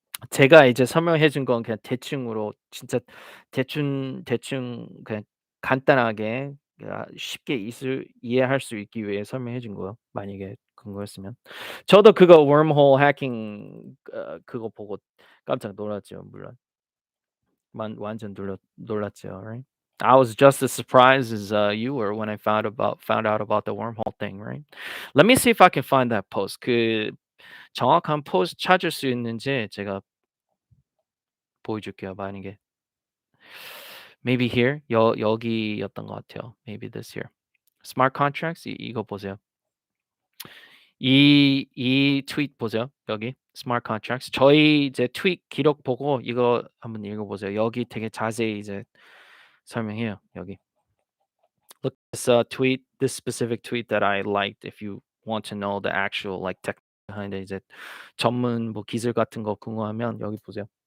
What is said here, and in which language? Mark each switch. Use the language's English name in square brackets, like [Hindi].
[Korean] 제가 이제 설명해 준 건 그냥 대충으로 진짜 대충 그냥 간단하게 쉽게 이해할 수 있기 위해 설명해 준 거예요, 만약에 궁금했으면. 저도 그거 wormhole hacking 그거 보고 깜짝 놀랐죠, 물론. 완전 놀랐죠, right? [English] I was just as surprised as you were when I found out about the wormhole thing, right? Let me see if I can find that post. [Korean] 그 정확한 포스트 찾을 수 있는지 제가 보여줄게요, 만약에. [English] Maybe here [Korean] 여기였던 것 같아요. [English] Maybe this here. [Korean] Smart contracts 이거 보세요. 이 트윗 보세요. 여기 smart contracts. 저희 이제 트윗 기록 보고 이거 한번 읽어보세요. 여기 되게 자세히 이제 설명해요. 여기. [English] Look this tweet, this specific tweet that I liked. If you want to know the actual like tech behind it, [Korean] 이제 전문 뭐 기술 같은 거 궁금하면 여기 보세요.